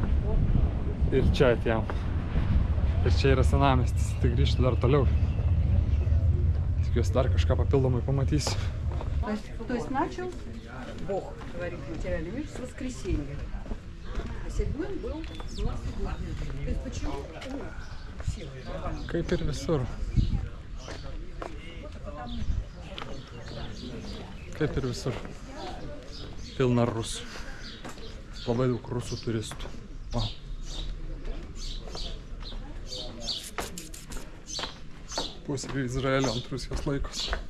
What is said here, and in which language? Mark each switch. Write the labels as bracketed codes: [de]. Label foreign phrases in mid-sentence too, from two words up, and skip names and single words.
[lt] Ir čia atėjom. Ir čia yra senamiestis, tai grįžti dar toliau. Tikiuosi dar kažką papildomai pamatysiu. [ru] То есть начал Бог творить материальный мир с воскресенья. А седьмым был снова седьмой. То есть почему? Все нормально. [lt] Kaip ir visur. Kaip ir visur. Pilna rusų. Labai daug rusų turistų. Wow. Pusė Izraelio ant Rusijos laikos.